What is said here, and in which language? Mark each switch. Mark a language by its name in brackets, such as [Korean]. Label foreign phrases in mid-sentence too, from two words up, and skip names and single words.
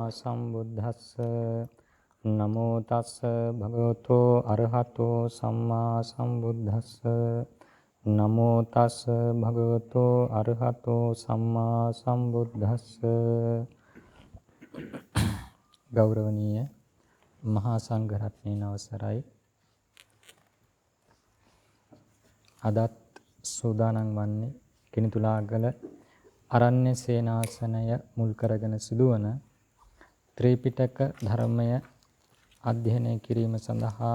[Pali] සම්බුද්දස්ස නමෝ තස්ස භගවතෝ අරහතෝ සම්මා සම්බුද්දස්ස නමෝ තස්ස භගවතෝ අරහතෝ සම්මා සම්බුද්දස්ස [Sinhala] ගෞරවනීය මහා සංඝරත්නයන් අවසරයි අදත් සෝදානම් වන්නේ කිනිතුලාගල අරණ්‍ය සේනාසනය මුල් කරගෙන සිදුවන ත්‍රිපිටක ධර්මය අධ්‍යයනය කිරීම සඳහා